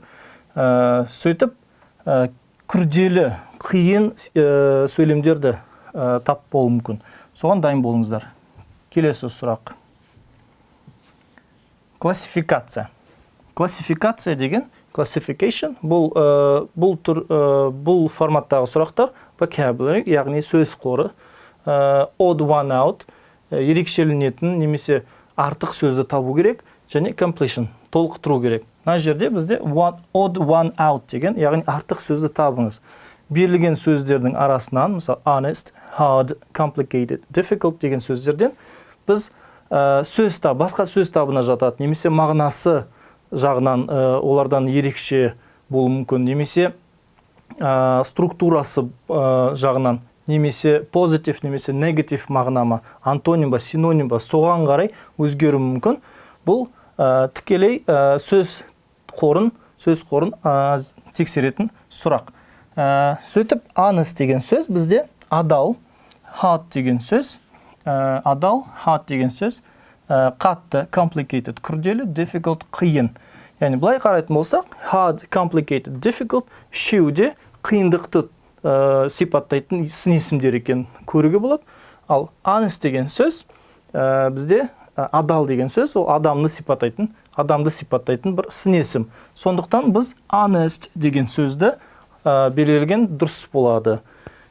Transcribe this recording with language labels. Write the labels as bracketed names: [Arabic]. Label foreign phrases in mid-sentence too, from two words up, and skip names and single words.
[Kazakh] Сөйтіп, күрделі, қиын сөйлемдерді тап болуы мүмкін. Соған дайын болыңыздар. Келесі сұрақ. Классификация. Классификация деген, classification, бұл форматтағы сұрақтар, vocabulary, яғни сөз қоры, [English] odd one out, [Kazakh] ерекшеленетін немесе артық сөзді табу керек, және completion, толықтыру керек. Мына жерде бізде [English] odd one out [Kazakh] деген, яғни артық сөзді табыңыз. Берілген сөздердің арасынан, мысалы [English] honest, hard, complicated, difficult [Kazakh] деген сөздерден біз басқа сөз табына жатады, немесе мағынасы жағынан олардан ерекше болуы мүмкін, немесе структурасы жағынан, немесе позитив, немесе негатив мағынама, антоним ба, синоним ба, соған қарай өзгеруі мүмкін. Бұл тікелей сөз қорын тексеретін сұрақ. Сөйтіп, honest деген сөз бізде адал, hard деген сөз, қатты, complicated, күрделі, difficult, қиын. Яғни, бұлай қарайтын болсақ, [English] hard, complicated, difficult, [Kazakh] үшеуде қиындықты сипаттайтын сын-есімдер екен көруге болады. Ал honest деген сөз бізде адал деген сөз, ол адамды сипаттайтын бір сын-есім. Сондықтан біз honest деген сөзді белгілеген дұрыс болады.